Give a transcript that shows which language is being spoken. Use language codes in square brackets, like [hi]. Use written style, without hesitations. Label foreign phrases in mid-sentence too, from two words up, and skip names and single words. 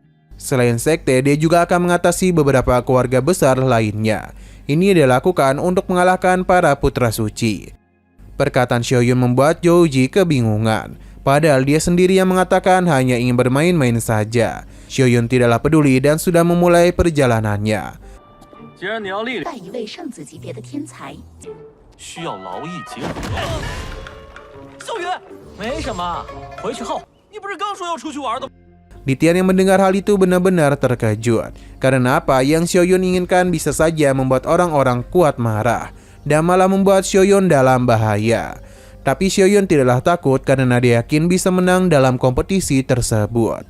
[id] Selain sekte, dia juga akan mengatasi beberapa keluarga besar lainnya. Ini dia lakukan untuk mengalahkan para putra suci. Perkataan Xiaoyun membuat Zhou Ji kebingungan. Padahal dia sendiri yang mengatakan hanya ingin bermain-main saja. Xiaoyun tidaklah peduli dan sudah memulai perjalanannya. [zh] 既然你要力量，带一位圣子级别的天才，需要劳逸结合。秀云，没什么，回去后你不是刚说要出去玩的吗？ [id] Ditian yang mendengar hal itu benar-benar terkejut. Karena apa yang Xiaoyun inginkan bisa saja membuat orang-orang kuat marah dan malah membuat Xiaoyun dalam bahaya. Tapi Xiaoyun tidaklah takut karena dia yakin bisa menang dalam kompetisi tersebut.